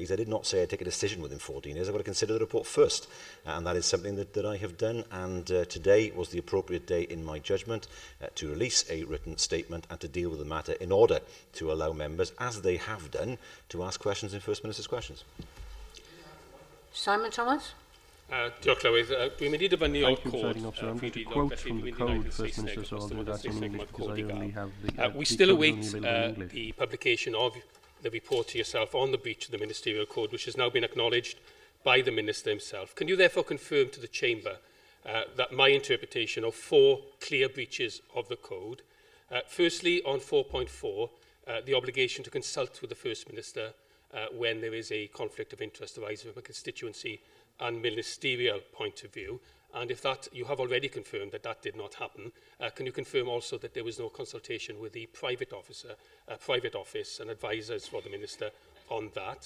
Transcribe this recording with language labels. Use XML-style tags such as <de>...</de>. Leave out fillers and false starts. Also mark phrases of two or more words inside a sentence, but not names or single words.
<en>I did not say I'd take a decision within 14 days. I've got to consider the report first. And that is something that I have done. And today was the appropriate day, in my judgment, to release a written statement and to deal with the matter in order to allow members, as they have done, to ask questions in First Minister's questions. Simon Thomas?</en> <cy>Diolch Llywydd. Dwi'n mynd I dibynnu o'r cod.</cy> <en>We still await the publication of the report to yourself on the breach of the ministerial code, which has now been acknowledged by the Minister himself. Can you therefore confirm to the Chamber that my interpretation of 4 clear breaches of the code, firstly on 4.4, the obligation to consult with the First Minister when there is a conflict of interest arising from a constituency and ministerial point of view, and if that you have already confirmed that that did not happen, can you confirm also that there was no consultation with the private office and advisors for the Minister on that?</en>